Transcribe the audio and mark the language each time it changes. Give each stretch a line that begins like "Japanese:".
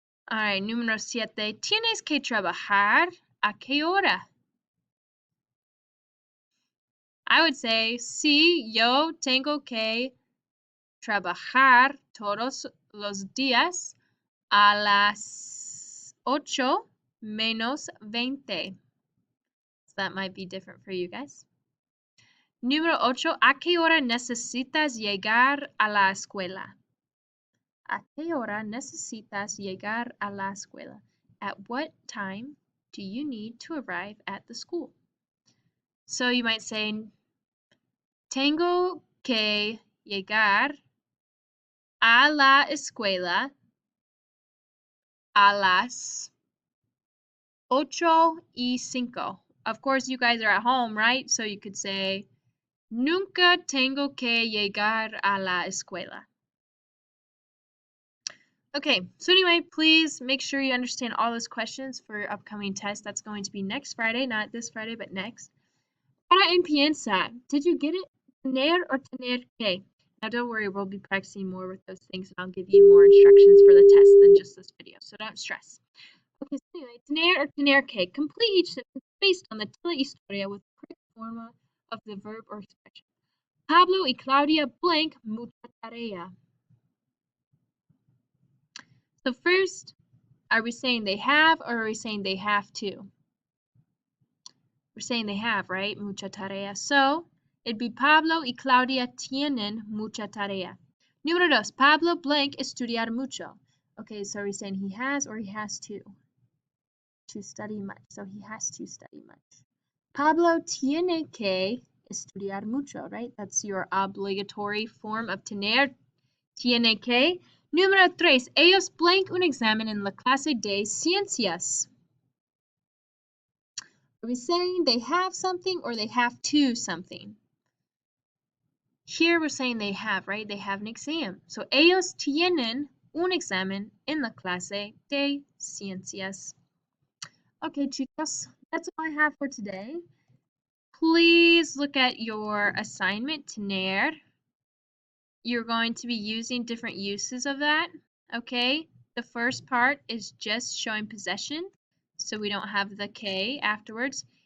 Spanish: Alright, número 7. ¿Tienes que trabajar? ¿A qué hora?
English: I would say,
Spanish: sí, yo tengo que trabajar todos los días a las 8 menos 20.
English: So that might be different for you guys.
Spanish: Número 8. ¿A qué hora necesitas llegar a la escuela? ¿A qué hora necesitas llegar a la escuela?
English: At what time do you need to arrive at the school? So you might say,
Spanish: tengo que llegar a la escuela a las 8:05.
English: Of course, you guys are at home, right? So you could say,
Spanish: nunca tengo que llegar a la escuela.
English: Okay, so anyway, please make sure you understand all those questions for your upcoming test. That's going to be next Friday, not this Friday, but next.
Spanish: Para empieza,
English: did you get it? Tener or tener que? Now don't worry, we'll be practicing more with those things and I'll give you more instructions for the test than just this video, so don't stress. Okay, so anyway, tener or tener que. Complete each sentence based on the telehistoria with the correct form of the verb or expression.
Spanish: Pablo y Claudia blank mucha tarea.
English: So first, are we saying they have or are we saying they have to? We're saying they have, right?
Spanish: Mucha tarea.
English: So it'd be
Spanish: Pablo y Claudia tienen mucha tarea. Número 2. Pablo blank estudiar mucho.
English: Okay, so are we saying he has or he has to? To study much. So he has to study much.
Spanish: Pablo tiene que estudiar mucho, right?
English: That's your obligatory form of tener.
Spanish: Tiene que. Número 3. Ellos blank un examen en la clase de ciencias.
English: Are we saying they have something or they have to something? Here we're saying they have, right? They have an exam.
Spanish: So ellos tienen un examen en la clase de ciencias.
English: Okay, chicos, that's all I have for today. Please look at your assignment, tener. You're going to be using different uses of that, okay? The first part is just showing possession, so we don't have the que afterwards.